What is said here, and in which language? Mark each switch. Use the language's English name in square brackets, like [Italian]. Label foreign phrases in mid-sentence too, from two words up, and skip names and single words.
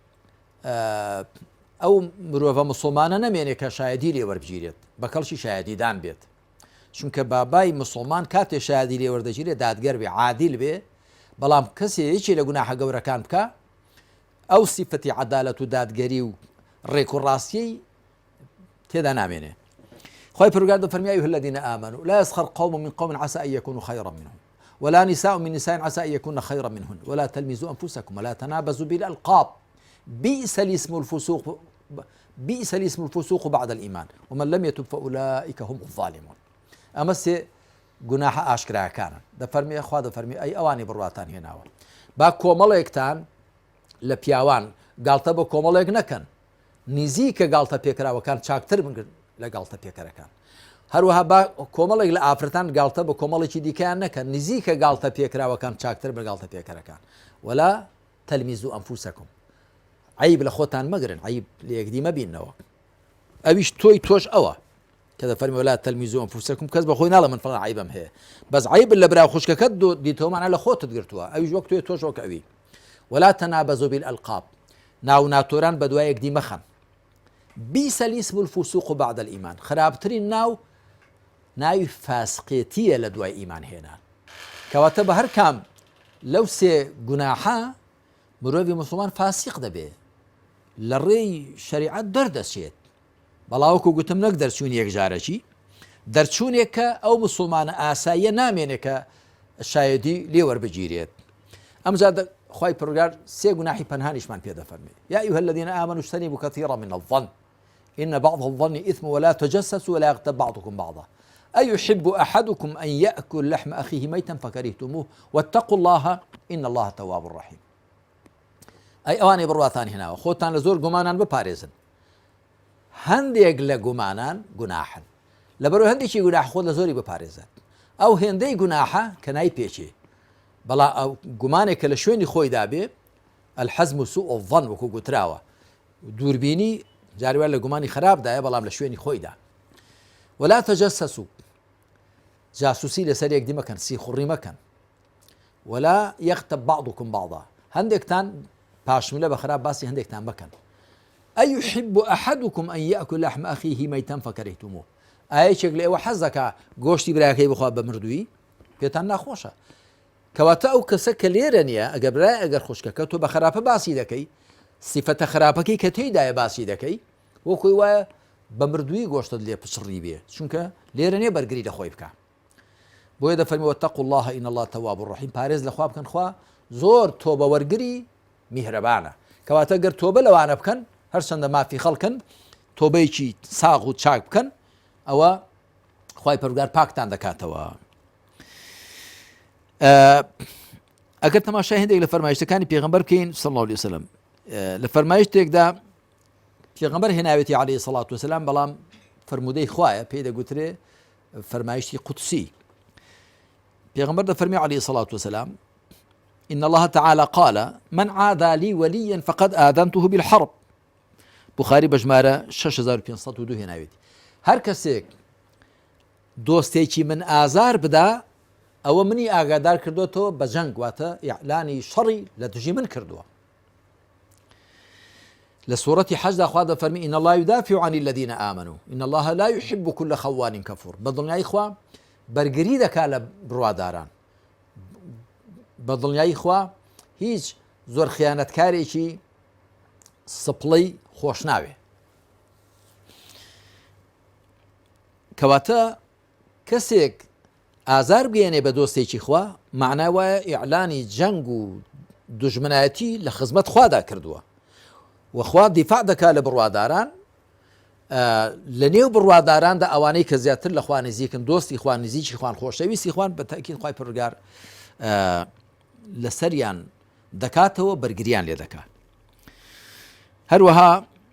[Central Kurdish] ئەو مرۆڤە مسلمانە نەمێنێت کە شایەدی لێ وەربگیرێت بە کەڵکی شایەدیدان بێت چونکە بابای مسلمان کاتێ شایەدی لێ وەردەگیرێت دادگەر بێ عادیل بێ بەڵام کەسێکی لە گوناحە گەورەکان بکە ئەو سیفەتی عەدالەت و دادگەری و ڕێک و ڕاستیەی تێدا نامێنێ خی پەروەردگار دەفەرمی [Arabic] یا ئەیها الذین آمنوا لا يسخر قوم من قوم عسى أن يكونوا خيرا منهم ولا نساء من نساء عسى أن يكون خيرا منهن ولا تلمزوا أنفسكم ولا تنابزوا بالألقاب بئس الاسم الفسوق بعد الإيمان ومن لم يتب فأولئك هم الظالمون [Central Kurdish] ئەمە سێ گوناحە ئاشکراکانە دەفەرمێ خوا دەفەرمی ئەی ئەوانی بڕواتان هێناوە با کۆمەڵێکتان لە پیاوان گاڵتە بە کۆمەڵێک نەکەن نزیکە گاڵتە پێکراوەکان چاکتر بن لە گاڵتە پێکەرەکان هەروەها با کۆمەڵێک لە ئافرەتان گاڵتە بە کۆمەڵێکی دیکەیان نەکەن نزیکە گاڵتە پێکراوەکان چاکتر بە گاڵتە پێکەرەکان [Arabic] ولا تەلمیزوا ئەنفوسەکم [Central Kurdish] عیب لە خۆتان مەگرن عیب لە یەکدی مەبینەوە ئەویش تۆش ئەوە کە دەفەرمی [Arabic] ولا تەلمیزوا ئەنفوسەکم [Central Kurdish] کەس بە خۆی ناڵە من فڵان عیبم هەیە بەس عیب لە برا خوشکەکەت دیتەوەمانە لە خۆتت گرتووە ئەویش وەک تۆش وەک ئەوی [Arabic] ولا تنابزوا بالألقاب [Central Kurdish] ناو ناتۆران بە دوای یەکدی مەخەن [Arabic] بئس الاسم الفسوق بعد الإيمان [Central Kurdish] خراپترین ناوی فاسقێتیە لە دوای ئیمان هێنان کەواتە بە هەر کام لەو سێ گوناحە مرۆڤی مسلمان فاسق دەبێ لە ڕێی شەریعەت دەردەچێت بەڵاوکو گوتم نەک دەرچوونی یەکجارەکی دەرچوونێک کە ئەو مسلمانە ئاساییە نامێنێت کە شایەدی لێ وەربگیرێت ئەمجا خی پەروەردگار سێ گوناحی پەنهانیشمان پێ دەفەرمێ [Arabic] یا ئەیها الذین آمنوا اجتنبوا كثيرا من الظن إن بعض الظن إثم ولا تجسسوا ولا يغتب بعضكم بعضا أيحب أحدكم أن يأكل لحم أخيه ميتا فكرهتموه واتقوا الله إن الله تواب رحيم [Central Kurdish] أي أواني بڕواتان هێناوە خۆتان لە زۆر گومانان بپارێزن هەندێک لە گومانان گوناحن لەبەرەوەی هەندێکی گوناح خۆت لە زۆری بپارێزن ئەو هێندەی گوناحە کە نای پێچێ بەڵام گومانێک کە لە شوێنی خۆیدا بێ [Arabic] الحەزم و سوء الظن [Central Kurdish] وەکو گوتراوە دووربینی جاروان لە گومانی خراپدایە بەڵام لە شوێنی خۆیدا [Arabic] ولا تجسسوا [Central Kurdish] جاسوسی لەسەر یەکدی مەکەن سیخوڕی مەکەن [Arabic] ولا يغتب بعضكم [Central Kurdish] بعضا هەندێکتان پاشملە بە خراپ باسی هەندێکتان بکەن [Arabic] أيحب أحدكم أن يأكل لحم أخيه ميتا فكرهتموه [Central Kurdish] ئایەکێک لە ئێوە حەز دەکا گۆشتی برایەکەی بخوا بە مردووی پێتان ناخۆشە کەواتە ئەو کەسە کە لێرە نییە ئەگە برای ئەگەر خوشکەکە تۆ بە خراپە باسی دەکەی سیفەتە خراپەکەی کە تێیدایە باسی دەکەی وەکوی وایە بە مردووی گۆشتت لێ پچڕی بێ چونکە لێرە نیە بەرگری لە خۆی بکە بۆیە دەفەرمی [Arabic] واتقوا الله إن الله تواب الرحیم [Central Kurdish] پارێز لە خوا بکەن خوا زۆر تۆبە وەرگری میهرەبانە کەواتە گەر تۆبە لەوانە بکەن هەرچەندە مافی خەڵکن تۆبەیەکی ساغ و چاک بکەن ئەوە خوای پەروەردگار پاکتان دەکاتەوە ئەگەر تەماشای هەندێک لە فەرمایشتەکانی پێغەمبەر بکەین [Arabic] صلی الله عليه وسلم [Central Kurdish] لە فەرمایشتێکدا پێغەمبەر هێناوێتی عەلەیهی [Arabic] سەڵات وسەلام [Central Kurdish] بەڵام فرمودەی خوایە پێی دەگوترێ فەرمایشتی قودسی پێغەمبەر دەفەرمی [Arabic] عەلەیهی سەڵات وسەلام إن الله تعالى قال من عادى لي وليا فقد آذنته بالحرب [Central Kurdish] بخاري بجمارة 6502 هێناوێتی هەر کەسێک دۆستێکی من ئازار بدا ئەوە منی ئاگادار کردوێتەوە بە جەنگ واتە ئیعلانی شەڕی لە دژی من کردووە لە سوورەتی حەجدا خوا دەفەرمی [Arabic] إن الله يدافع عن الذين آمنوا إن الله لا يحب كل خوان كفور [Central Kurdish] بەدڵنیایی خوا بەرگری دەکا لە بڕواداران بەدڵنیایی خوا هیچ زۆر خیانەتکارێکی سپڵەی خۆش ناوێ کەواتە کەسێک ئازار بگەێنێ بە دۆستێکی خوا معنای وایە ئیعلانی جەنگ و دوژمنایەتی لە خزمەت خوادا کردووە وەخوا دیفاع دەکا لە بڕواداران لە نێو بڕواداراندا ئەوانەی کە زیاتر لە خوا نزیکن دۆستی خوا نزیکی خوان خۆشەویستی خوان بە تاکید خوای پەروەردگار لەسەریان دەکاتەوە بەرگریان لێ دەکات هەروەها